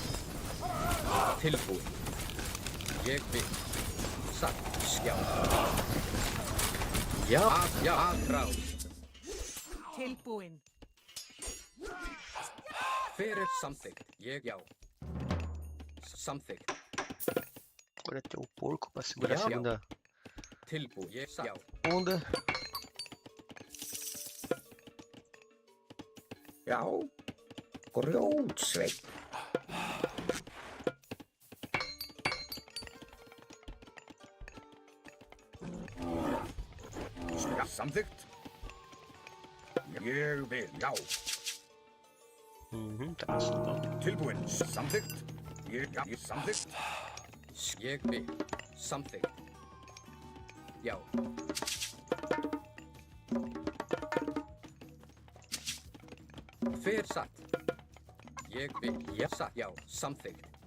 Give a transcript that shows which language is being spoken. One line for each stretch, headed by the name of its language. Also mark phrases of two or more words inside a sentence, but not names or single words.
Icelandic: Tilbúin. Ég vil. Satt. Skjá. Já. Já. Atrás. Tilbúin. Hver er samþykkt? Ég, já. Samþykkt.
Portuguese: Agora tem o porco pra segurar a
Icelandic: Já.
Portuguese: segunda
Icelandic: Tilbúin. Ég, já.
Portuguese: onda.
Icelandic: já. Grjótsveinn. Já, samþykkt. Ég vil, já.
Portuguese: Tá isso.
Icelandic: Tilbúin. Samþykkt. Ég samþykkt. Ég vil. Samþykkt. Já. Fer satt. Ég vil. Já, satt. Já, samþykkt.